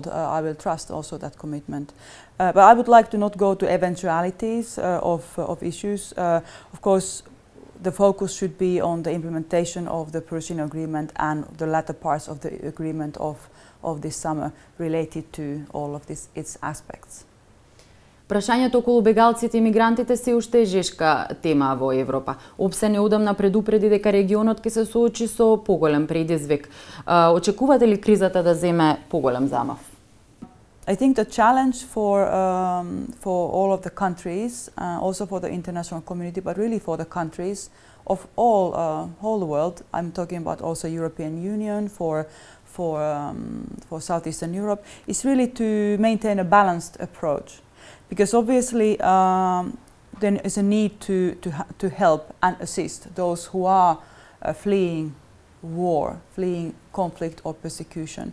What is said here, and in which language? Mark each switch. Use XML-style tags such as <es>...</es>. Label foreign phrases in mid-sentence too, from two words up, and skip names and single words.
<en>I will trust also that commitment. But I would like to not go to eventualities of issues. Of course, the focus should be on the implementation of the Persian agreement and the latter parts of the agreement of this summer related to all of its aspects.</en> <mk>Прашањето околу бегалците и мигрантите се уште жешка тема во Европа. ОБСЕ неодамна предупреди дека регионот ќе се соочи со поголем предизвик. Очекувате ли кризата да земе поголем замав?</mk> <en>I think the challenge for all of the countries, also for the international community, but really for the countries of all the world. I'm talking about also European Union, for Southeastern Europe, is really to maintain a balanced approach, because obviously there is a need to help and assist those who are fleeing war, fleeing conflict or persecution.</en>